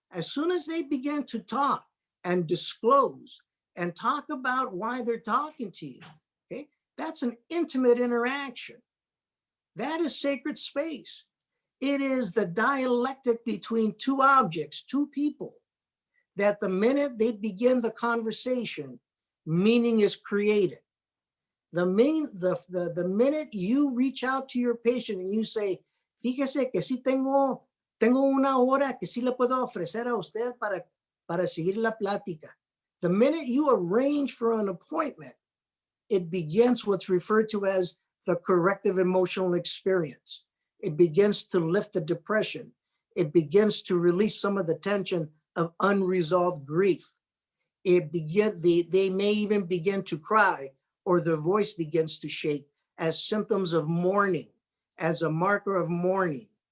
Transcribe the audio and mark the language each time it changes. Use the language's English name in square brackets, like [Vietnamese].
[English] As soon as they begin to talk and disclose and talk about why they're talking to you, okay, that's an intimate interaction. That is sacred space. It is the dialectic between two objects, two people, that the minute they begin the conversation, meaning is created. The minute you reach out to your patient and you say, [Spanish] fíjese que sí tengo una hora que sí le puedo ofrecer a usted para seguir la plática. [English] The minute you arrange for an appointment, it begins what's referred to as the corrective emotional experience. It begins to lift the depression. It begins to release some of the tension of unresolved grief. They may even begin to cry, or their voice begins to shake as symptoms of mourning, as a marker of mourning.